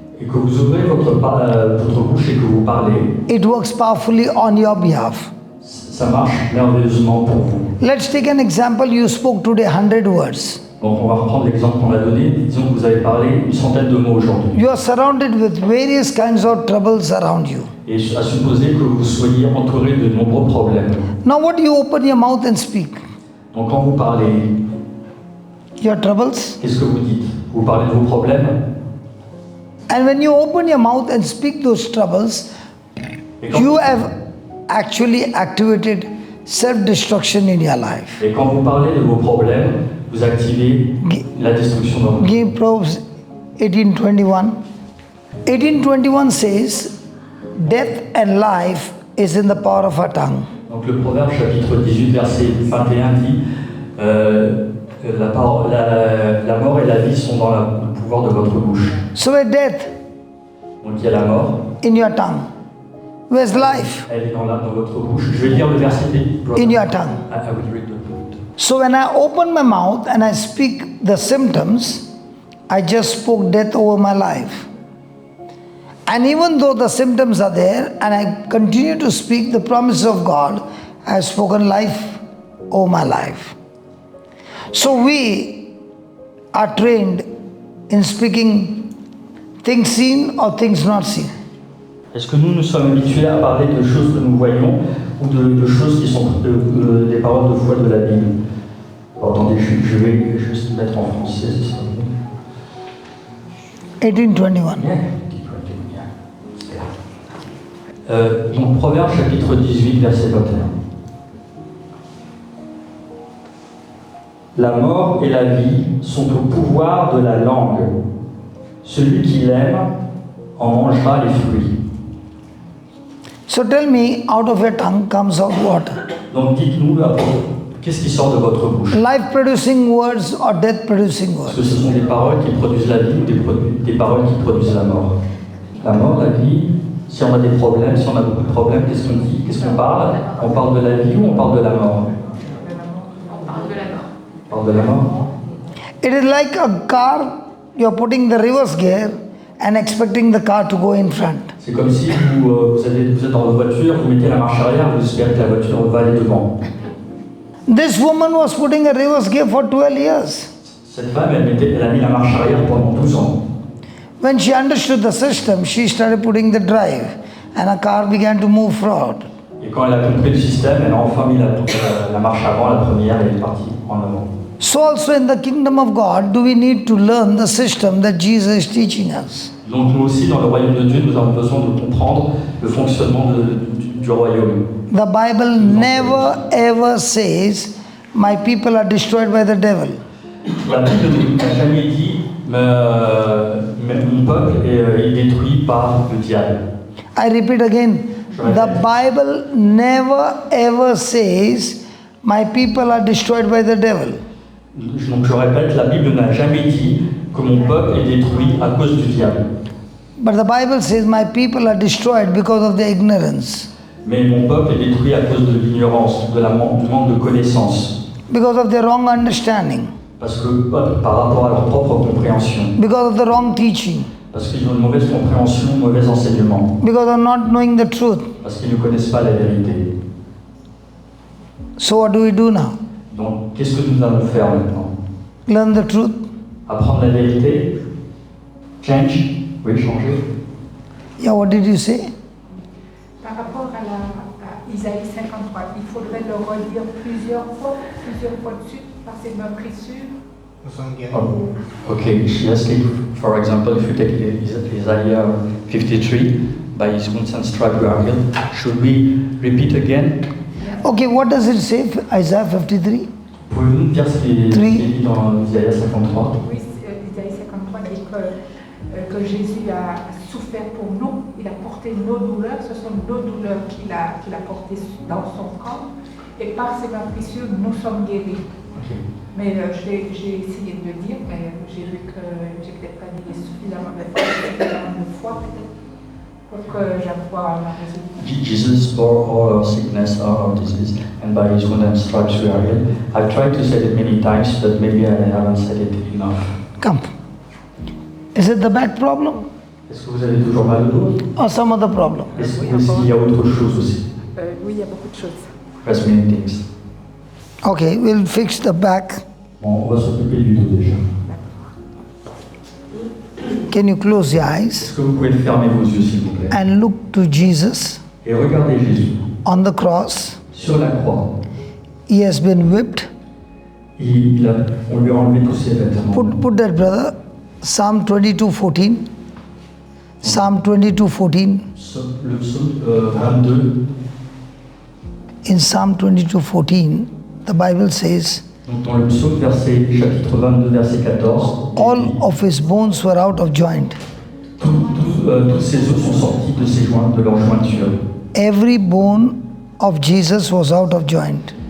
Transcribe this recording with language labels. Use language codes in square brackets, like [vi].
[fr] et que vous ouvrez votre bouche et que vous parlez, [en] it works powerfully on your behalf. [fr] ça marche merveilleusement pour vous. [en] Let's take an example. You spoke today 100 words. [fr] Donc on va reprendre l'exemple qu'on a donné. Disons que vous avez parlé une centaine de mots aujourd'hui. [en] You are surrounded with various kinds of troubles around you. [fr] Et à supposer que vous soyez entouré de nombreux problèmes. [en] Now what do you open your mouth and speak? [fr] Donc quand vous parlez, [en] Your troubles. [fr] qu'est-ce que vous dites? Vous parlez de vos problèmes. [en] And when you open your mouth and speak those troubles, [fr] Et quand, [en] you have actually activated self-destruction in your life. [fr] et quand vous parlez de vos problèmes, vous activez la destruction dans votre vie. [en] Give Proverbs 18:21. 18:21 says, death and life is in the power of our tongue. [fr] Donc le Proverbe chapitre 18 verset 21 dit La mort et la vie sont dans le pouvoir de votre bouche. [en] So where's death? [fr] Donc il y a la mort, [en] In your tongue. Where's life? [fr] elle est dans votre bouche. Je vais lire le verset. [en] In your tongue. I will read the quote. So when I open my mouth and I speak the symptoms, I just spoke death over my life. And even though the symptoms are there and I continue to speak the promises of God, I have spoken life over my life. So we are trained in speaking things seen or things not seen. [fr] Est-ce que nous sommes habitués à parler de choses que nous voyons ou de choses qui sont des paroles de foi de la Bible? Attendez, je vais juste mettre en français, ce sera mieux. 1821. Donc Proverbe chapitre 18, verset 21. La mort et la vie sont au pouvoir de la langue. Celui qui l'aime en mangera les fruits. [en] So tell me, out of your tongue comes out what? [fr] Donc dites-nous, qu'est-ce qui sort de votre bouche? [en] Life producing words or death producing [fr] Est-ce [en] words? [fr] que ce sont des paroles qui produisent la vie ou des paroles qui produisent la mort? La mort, la vie, si on a des problèmes, si on a beaucoup de problèmes, qu'est-ce qu'on dit? Qu'est-ce qu'on parle? On parle de la vie ou on parle de la mort? On parle de la mort. On parle de la mort. [en] It is like a car, you're putting the reverse gear and expecting the car to go in front. [fr] C'est comme si vous êtes dans votre voiture, vous mettez la marche arrière, vous espérez que la voiture va aller devant. [en] This woman was putting a reverse gear for 12 years. [fr] Cette femme, elle a mis la marche arrière pendant 12 ans. [en] When she understood the system, she started putting the drive and a car began to move forward. [fr] Et quand elle a compris le système, elle a enfin mis la marche avant, la première, et elle est partie en avant. [en] So also in the kingdom of God, do we need to learn the system that Jesus is teaching us? [fr] Donc nous aussi, dans le royaume de Dieu, nous avons besoin de comprendre le fonctionnement du royaume. [en] The Bible never ever says, my people are destroyed by the devil. [fr] La Bible n'a jamais dit, mon peuple est détruit par le diable. [en] I repeat again, the Bible never ever says, my people are destroyed by the devil. [fr] Donc je répète, la Bible n'a jamais dit que mon peuple est détruit à cause du diable. [en] But the Bible says, my people are destroyed because of their ignorance, [fr] Mais mon peuple est détruit à cause de l'ignorance, du manque de connaissance. [en] because of their wrong understanding, [fr] Parce que par rapport à leur propre compréhension. [en] because of the wrong teaching, [fr] Parce qu'ils ont une mauvaise compréhension, un mauvais enseignement. [en] because of not knowing the truth. [fr] Parce qu'ils ne connaissent pas la vérité. [en] So what do we do now? [fr] Donc qu'est-ce que nous allons faire maintenant? [en] Learn the truth? [fr] Apprendre la vérité? [en] Change? [fr] Oui, changer. [en] Yeah, what did you say? [fr] Par rapport à Isaïe 53, il faudrait le redire plusieurs fois de suite, par ses meurtrissures. [en] Oh, okay, she asking, for example, if you take Isaiah 53, by his wounds and stripes we are healed. Should we repeat again? Okay, what does it say, Isaiah 53? [fr] Pouvez-vous nous dire ce qui est dit dans Isaiah 53? Oui, Isaïe 53 dit que Jésus a souffert pour nous, il a porté nos douleurs, ce sont nos douleurs qu'il a portées dans son corps, et par ses meurtrissures, nous sommes guéris. [en] Okay. [fr] Mais j'ai essayé de le dire, mais j'ai vu que j'ai peut-être pas dit suffisamment de fois, peut-être, pour que j'avoie ma résolution. [en] Jesus bore all our sickness, all our disease, and by his wounds and stripes we are healed. I've tried to say it many times, but maybe I haven't said it enough. Come. Is it the back problem [fr] Est-ce que vous avez toujours mal au dos? [en] or some other problem? [fr] Est-ce qu'il y a autre chose aussi? Oui, il y a beaucoup de choses. [en] There's many things. Okay, we'll fix the back. [fr] Bon, on va s'occuper du dos déjà. [en] Can you close your eyes [fr] Est-ce que vous pouvez fermer vos yeux, s'il vous plaît? [en] and look to Jesus [fr] Et regardez Jésus [en] on the cross? [fr] sur la croix. [en] He has been whipped. [fr] On lui a enlevé tous ses vêtements. [en] Put that, brother. Psalm 22:14. Psalm 22:14. [fr] Le psaume 22. [en] In Psalm 22:14, the Bible says, [fr] Donc dans le psaume chapitre 22, verset 14, [en] all of his bones were out of joint. [fr] tous ses os sont sortis de ses joints, de leurs jointures. [en] Every bone of Jesus was out of joint.